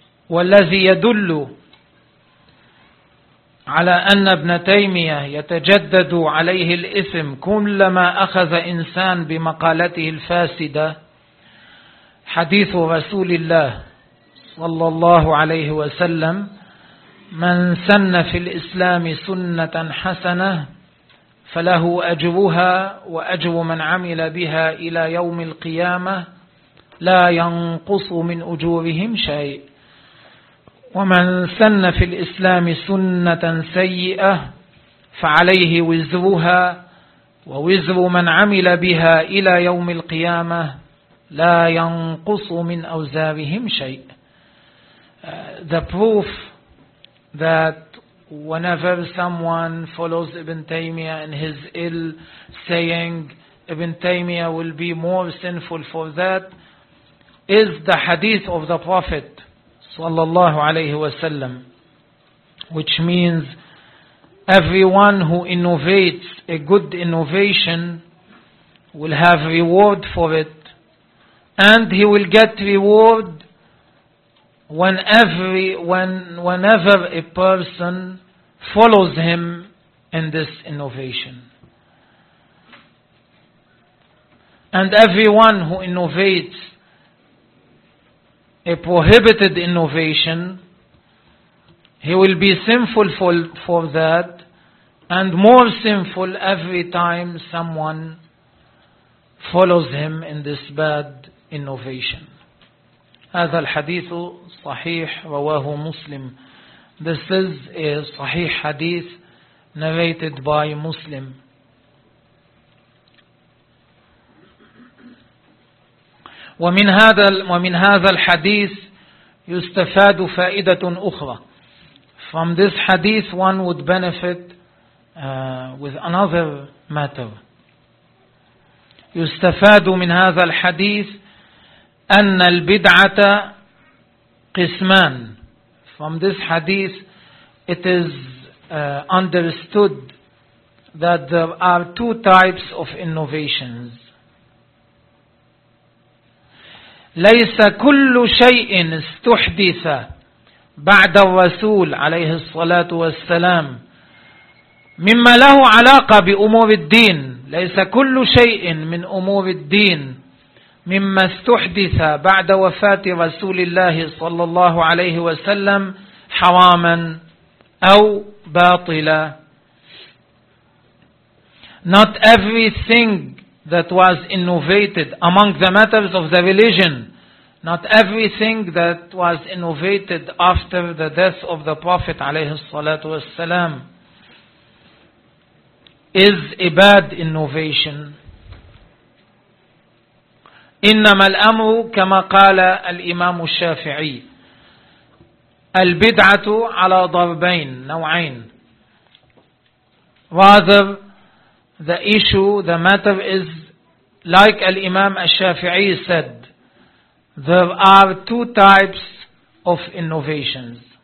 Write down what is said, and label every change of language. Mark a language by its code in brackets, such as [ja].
[ar] والذي يدل على أن ابن تيمية يتجدد عليه الإثم كلما أخذ إنسان بمقالته الفاسدة حديث رسول الله صلى الله عليه وسلم من سن في الإسلام سنة حسنة فله أجرها وأجر من عمل بها إلى يوم القيامة لا ينقص من أجورهم شيء ومن سن في الإسلام سنة سيئة فعليه وزرها ووزر من عمل بها إلى يوم القيامة لا ينقص من أوزارهم شيء. [en] The proof that whenever someone follows Ibn Taymiyyah in his ill saying Ibn Taymiyyah will be more sinful for that is the hadith of the Prophet [ar] صلى الله عليه وسلم, [en] which means everyone who innovates a good innovation will have reward for it, and he will get reward whenever a person follows him in this innovation. And everyone who innovates a prohibited innovation, he will be sinful for that, and more sinful every time someone follows him in this bad innovation. [ar] هذا الحديث صحيح رواه مسلم. [en] This is a صحيح حديث narrated by Muslim. [ar] ومن هذا الحديث يستفاد فائدة أخرى. [en] From this hadith one would benefit with another matter. [ar] يستفاد من هذا الحديث أن البدعة قسمان. [en] From this hadith it is understood that there are two types of innovations. [ar] ليس كل شيء استحدث بعد الرسول عليه الصلاة والسلام مما له علاقة بأمور الدين. ليس كل شيء من أمور الدين مما استحدث بعد وفاة رسول الله صلى الله عليه وسلم حراما أو باطلا. [en] Not everything that was innovated among the matters of the religion, not everything that was innovated after the death of the Prophet [ar] عليه الصلاة والسلام [en] is a bad innovation. [ar] إنما الأمر كما قال الإمام الشافعي البدعة على ضربين نوعين. [en] Rather, the issue, the matter is like الإمام الشافعي said, there are two types of innovations.